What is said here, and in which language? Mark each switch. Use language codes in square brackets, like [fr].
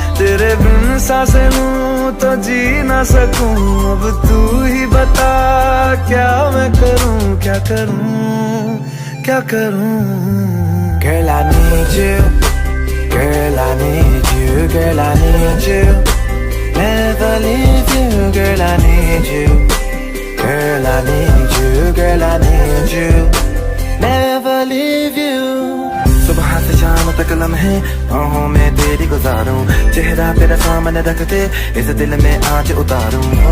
[hi] तेरे बिन सांसें लूं तो जी ना सकूं। अब तू ही बता क्या मैं करूं, क्या करूं, क्या करूं। [en] Girl I need you, girl I need you, girl I need you, never leave you. Girl I need you, girl I need you, girl I need you, never leave you. [hi] सुबह से शाम तक लम्हे बाहों में तेरी गुजारूं। चेहरा तेरा सामने रख के इस दिल में आज उतारूं।